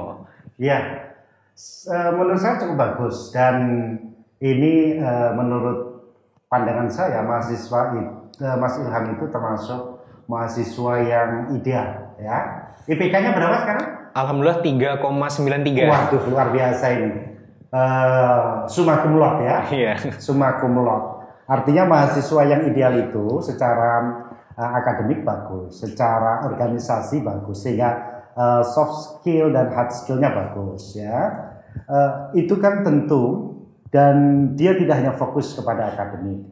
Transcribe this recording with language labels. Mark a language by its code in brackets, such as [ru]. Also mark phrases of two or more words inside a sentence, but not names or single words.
[id] Ya, menurut saya cukup bagus, dan ini menurut pandangan saya mahasiswa Mas Ilham itu termasuk mahasiswa yang ideal ya. IPK-nya berapa sekarang? Alhamdulillah 3,93. Waduh, luar biasa ini. [la] Summa cum laude ya. [id] Iya. [la] Summa cum laude. [id] Artinya mahasiswa yang ideal itu secara akademik bagus, secara organisasi bagus, sehingga soft skill dan hard skillnya bagus ya. Itu kan tentu, dan dia tidak hanya fokus kepada akademik.